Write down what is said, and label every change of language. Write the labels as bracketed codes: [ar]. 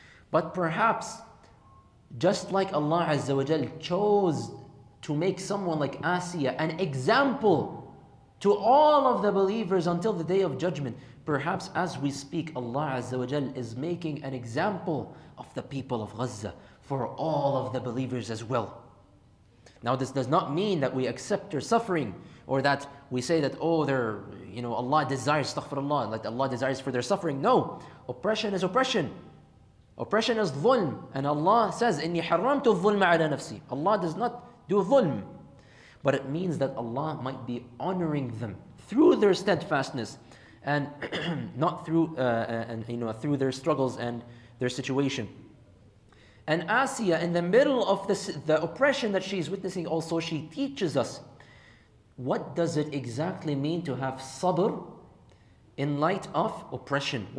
[en] But perhaps, just like Allah Azza wa Jal chose to make someone like Asiya an example to all of the believers until the day of judgment, perhaps as we speak, Allah Azza wa Jal is making an example of the people of Gaza for all of the believers as well. Now this does not mean that we accept their suffering, or that we say that, Allah desires, astaghfirullah, like Allah desires for their suffering. No, oppression is oppression. Oppression is dhulm. And Allah says, [ar] إِنِّي حَرَّمْتُ الظُّلْمَ عَلَى نَفْسِي. [en] Allah does not do dhulm. But it means that Allah might be honoring them through their steadfastness, and not through, through their struggles and their situation. And Asiya, in the middle of the oppression that she is witnessing also, she teaches us, what does it exactly mean to have sabr in light of oppression?